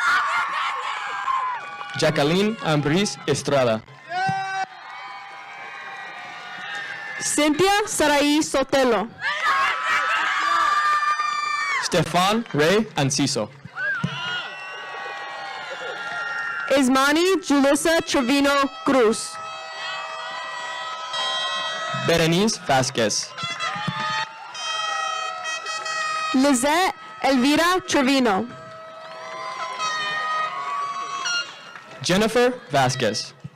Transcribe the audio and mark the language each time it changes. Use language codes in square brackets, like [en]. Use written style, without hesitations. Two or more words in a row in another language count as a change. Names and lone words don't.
[es] Jacqueline Ambris Estrada. Cynthia Saraí Sotelo. Stefan Ray Anciso. Ismani Julissa Trevino Cruz. Berenice Vasquez. Lizette Elvira Trevino. Jennifer Vasquez.